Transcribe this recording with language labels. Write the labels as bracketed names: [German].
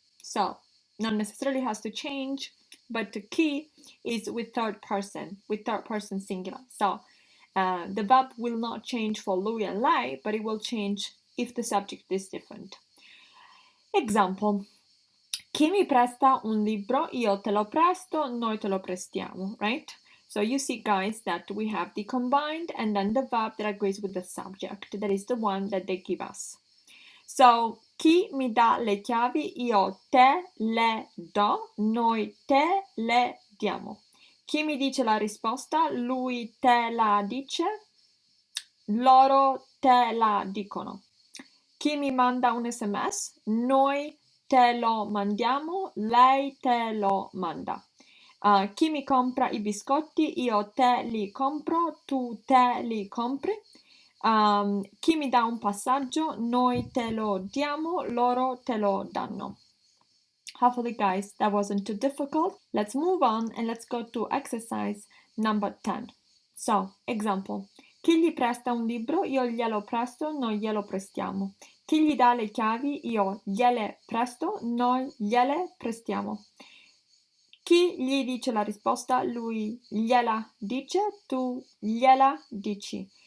[English] So not necessarily has to change, but the key is with third person singular. So the verb will not change for lui and lei, but it will change if the subject is different. [Italian] Example: chi mi presta un libro? Io te lo presto, noi te lo prestiamo, right? [English] So you see, guys, that we have the combined and then the verb that agrees with the subject. That is the one that they give us. [Italian] So, chi mi dà le chiavi? Io te le do, noi te le diamo. Chi mi dice la risposta? Lui te la dice, loro te la dicono. Chi mi manda un SMS? Noi te lo mandiamo, lei te lo manda. Chi mi compra i biscotti? Io te li compro, tu te li compri. Chi mi dà un passaggio? Noi te lo diamo, loro te lo danno. [English] Hopefully, guys, that wasn't too difficult. Let's move on and let's go to exercise number 10. [Italian] So, example: chi gli presta un libro? Io glielo presto, noi glielo prestiamo. Chi gli dà le chiavi? Io gliele presto, noi gliele prestiamo. Chi gli dice la risposta? Lui gliela dice, tu gliela dici.